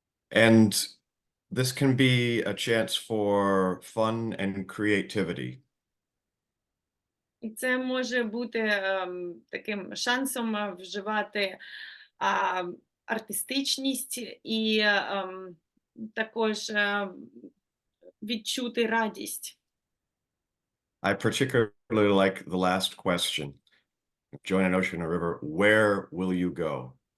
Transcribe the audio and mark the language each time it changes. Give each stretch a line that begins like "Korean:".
English: And this can be a chance for fun and creativity.
Ukrainian: І це може бути таким шансом вживати артистичність і також відчути радість.
English: I particularly like the last question. Join an ocean or river, where will you go?